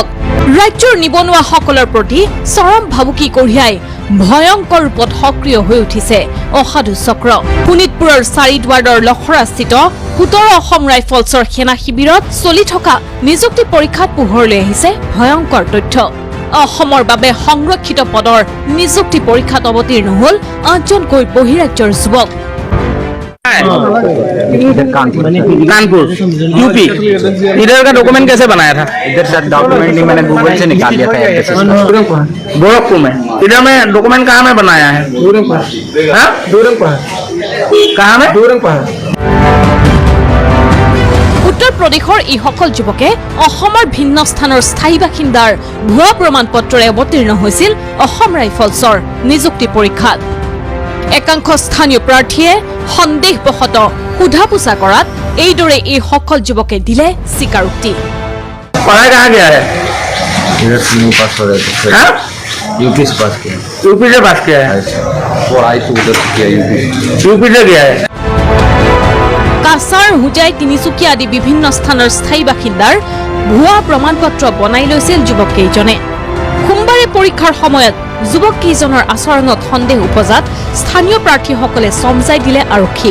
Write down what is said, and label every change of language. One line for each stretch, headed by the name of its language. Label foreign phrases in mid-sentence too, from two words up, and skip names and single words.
Assamese: ৰাজ্যৰ নিবনুৱাসকলৰ প্ৰতি চৰম ভাবুকি কঢ়িয়াই ভয়ংকৰ ৰূপত সক্ৰিয় হৈ উঠিছে অসাধু চক্ৰ শোণিতপুৰৰ চাৰিদুৱাৰৰ লখৰাস্থিত 17 অসম ৰাইফলছৰ সেনা শিবিৰত চলি থকা নিযুক্তি পৰীক্ষাত পোহৰলৈ আহিছে ভয়ংকৰ তথ্য অসমৰ বাবে সংৰক্ষিত পদৰ নিযুক্তি পৰীক্ষাত অৱতীৰ্ণ হ'ল 8জনকৈ বহিৰাজ্যৰ যুৱক
Hindi: कानपुर यूपी इधर का डॉक्यूमेंट कैसे बनाया था इधर सर डॉक्यूमेंट नहीं मैंने गूगल से निकाल लिया था गोरखपुर में इधर में डॉक्यूमेंट कहाँ में बनाया है कहाँ में
Assamese: उत्तर प्रदेशर এই সকল যুৱকে অসমৰ ভিন্ন স্থানৰ স্থায়ী বাসিন্দাৰ ভুৱা প্ৰমাণপত্ৰৰে অৱতীৰ্ণ হৈছিল অসম ৰাইফলছৰ নিযুক্তি পৰীক্ষাত একাংশ স্থানীয় প্ৰাৰ্থীয়ে সন্দেহবশত সোধা পোছা কৰাত এইদৰে এই সকল যুৱকে দিলে স্বীকাৰোক্তি
Hindi: पढ़ाई कहाँ गया है इधर नहीं पास हो रहे थे यूपी से पास किया यूपी से पास किया है पढ़ाई तो उधर किया यूपी से गया है
Assamese: কাছাৰ হুজাই তিনিচুকীয়া আদি বিভিন্ন স্থানৰ স্থায়ী বাসিন্দাৰ ভুৱা প্ৰমাণপত্ৰ বনাই লৈছিল যুৱক কেইজনে সোমবাৰে পৰীক্ষাৰ সময়ত যুৱক কেইজনৰ আচৰণত সন্দেহ উপজাত স্থানীয় প্ৰাৰ্থীসকলে সমজাই দিলে আৰক্ষীক